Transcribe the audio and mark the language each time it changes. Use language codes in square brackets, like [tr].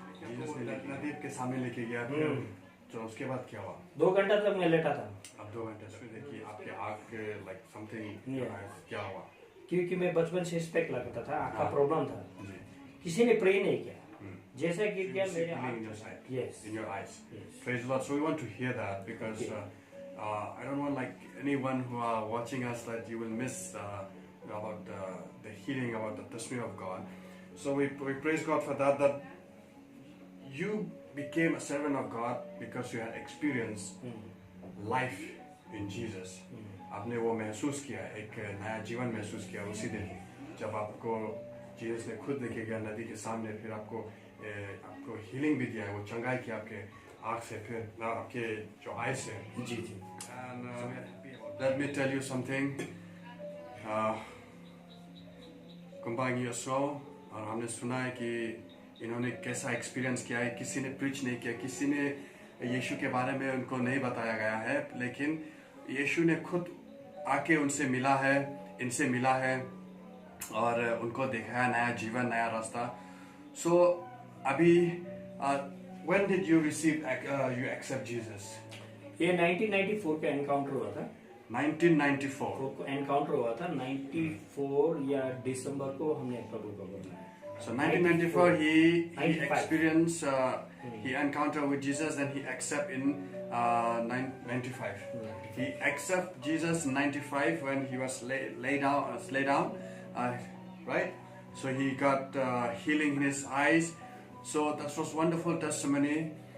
[hi] Jesus ने नदी के सामने लेके गया, फिर तो उसके बाद क्या हुआ? 2 घंटा तक मैं लेटा था। अब 2 घंटे फिर देखिए आपके आँख लाइक समथिंग क्या हुआ? क्योंकि मैं बचपन से स्पेक्ट लगता था, आँख का प्रॉब्लम था। जी, किसी ने प्रे नहीं किया, जैसे गिर गया मेरे [en] in your sight, Yes. in your eyes. Yes. Praise the Lord. So we want to hear that because I don't want like anyone who are watching us that you will miss about the healing, about the testimony of God. So we praise God for that. That you became a servant of God because you had experienced life in Jesus. [hi] आपने वो महसूस किया, एक नया जीवन महसूस किया उसी दिन जब आपको जीसस ने खुद लेके गया नदी के सामने, फिर आपको हीलिंग भी दिया है, वो चंगाई किया आपके आँख से, फिर आपके जो आई से। जी जी। [en] And let me tell you something. [hi] कुंभांगी यसो, और हमने सुना है कि इन्होंने कैसा एक्सपीरियंस किया है। किसी ने प्रीच नहीं किया, किसी ने यीशु के बारे में उनको नहीं बताया गया है, लेकिन यीशु ने खुद आके उनसे मिला है, इनसे मिला है और उनको दिखाया नया जीवन, नया रास्ता। [en] So अभी when did you receive you accept Jesus? [hi] ये 1994 का एनकाउंटर हुआ था। [en] 1994. [hi] एनकाउंटर हुआ था 94 या दिसंबर को हमने प्रभु को बुलाया। [en] So 1994 he 95. experienced he encountered with Jesus, then he accept in 95. He accept Jesus in 95 when he was lay down, right? So he got healing in his eyes. So that was wonderful testimony.